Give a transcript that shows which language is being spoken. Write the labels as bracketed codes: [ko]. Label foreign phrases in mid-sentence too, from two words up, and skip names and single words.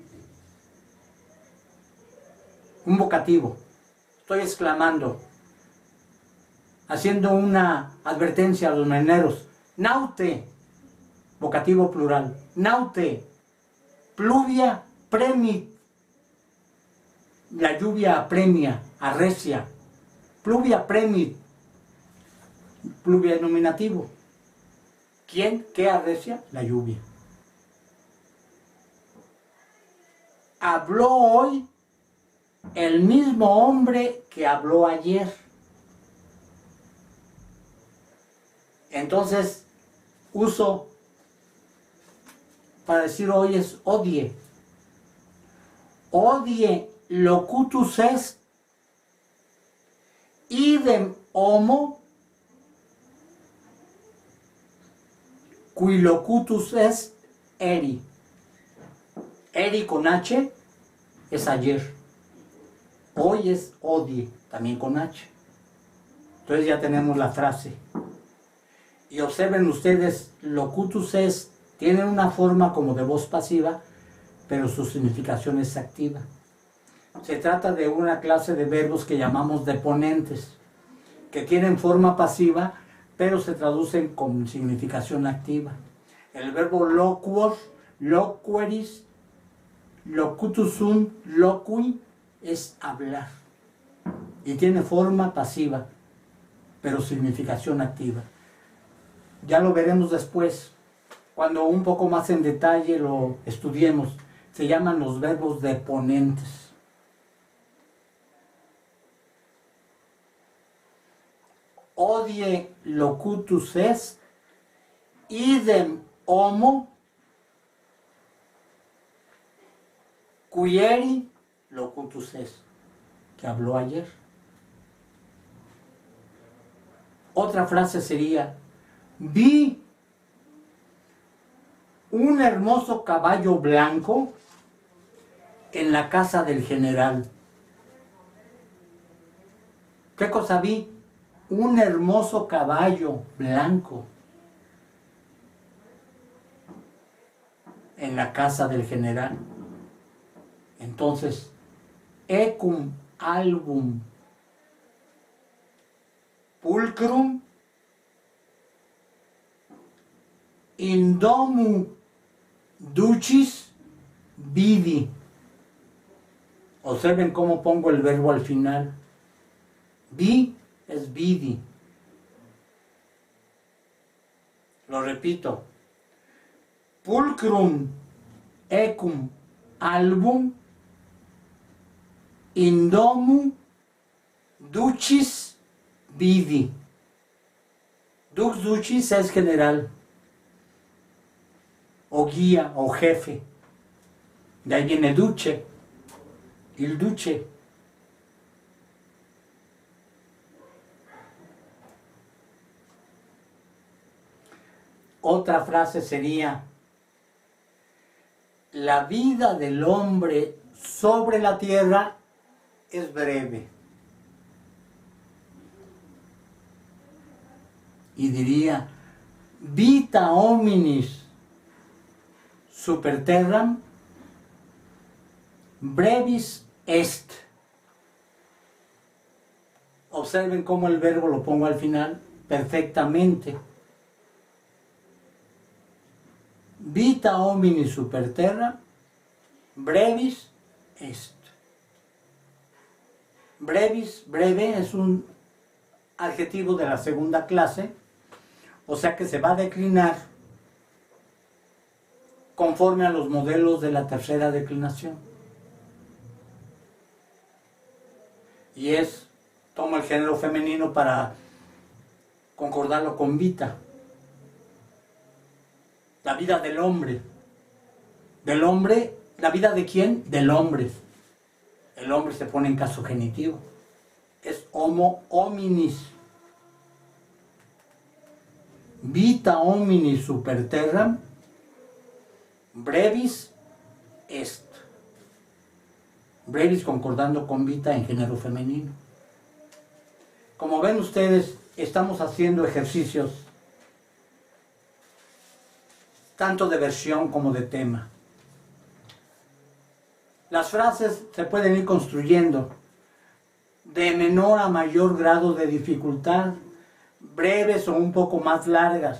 [es] Un vocativo. Estoy exclamando, haciendo una advertencia a los marineros. [la] Naute, [es] vocativo plural. [la] Naute, pluvia premit. [es] La lluvia apremia, arrecia. [la] Pluvia premit. Pluvia nominativo. [es] ¿Quién? ¿Qué arrecia? La lluvia. Habló hoy el mismo hombre que habló ayer. Entonces, uso para decir hoy es odie. [la] Odie locutus est, idem homo, qui locutus est eri. [es] Eri con H es ayer. Hoy es odie, también con H. Entonces ya tenemos la frase. Y observen ustedes, [la] locutus est [es] tiene una forma como de voz pasiva, pero su significación es activa. Se trata de una clase de verbos que llamamos deponentes, que tienen forma pasiva, pero se traducen con significación activa. El verbo [la] loquor, loqueris, locutus sunt, loqui, [es] es hablar. Y tiene forma pasiva, pero significación activa. Ya lo veremos después, cuando un poco más en detalle lo estudiemos. Se llaman los verbos deponentes. [la] Odie locutus est, idem homo, qui eri locutus est, [es] que habló ayer. Otra frase sería, vi un hermoso caballo blanco en la casa del general. ¿Qué cosa vi? Un hermoso caballo blanco en la casa del general. Entonces, [la] ecum album pulcrum in domu ducis vidi. [es] Observen cómo pongo el verbo al final. Vi es vidi. Lo repito. [la] Pulcrum ecum album in domu ducis vidi. Dux ducis [es] es general, o guía, o jefe. De ahí viene duce, [it] il duce. [es] Otra frase sería, la vida del hombre sobre la tierra es breve. Y diría, [la] vita hominis super terram brevis est. [es] Observen cómo el verbo lo pongo al final perfectamente. [la] Vita homini super terra, brevis est. Brevis, [es] breve, es un adjetivo de la segunda clase, o sea que se va a declinar conforme a los modelos de la tercera declinación. Y es, tomo el género femenino para concordarlo con vita. La vida del hombre. ¿Del hombre? ¿La vida de quién? Del hombre. el hombre se pone en caso genitivo. Es [la] homo hominis. Vita hominis super terram, brevis est. [es] Brevis concordando con vita en género femenino. Como ven ustedes, estamos haciendo ejercicios tanto de versión como de tema. Las frases se pueden ir construyendo de menor a mayor grado de dificultad, breves o un poco más largas.